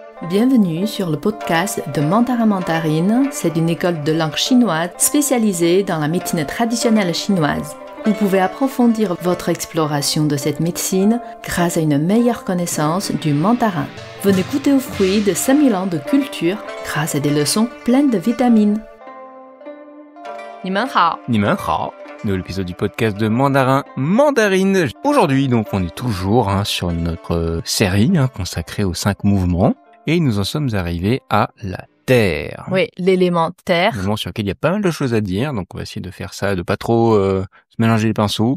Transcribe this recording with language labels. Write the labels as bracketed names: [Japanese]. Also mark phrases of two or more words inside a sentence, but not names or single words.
[French] Bienvenue sur le podcast de Mandarin Mandarine. C'est une école de langue chinoise spécialisée dans la médecine traditionnelle chinoise. Vous pouvez approfondir votre exploration de cette médecine grâce à une meilleure connaissance du mandarin. Venez goûter aux fruits de 5000 ans de culture grâce à des leçons pleines de vitamines. [Chinese] 你们好，你们好, [French] nouvel épisode du podcast de Mandarin Mandarine. Aujourd'hui, donc, on est toujours sur notre série consacrée aux 5 mouvements et nous en sommes arrivés à la Terre. Oui, l'élément terre. Un mouvement sur lequel il y a pas mal de choses à dire, donc on va essayer de faire ça, de pas trop se mélanger les pinceaux.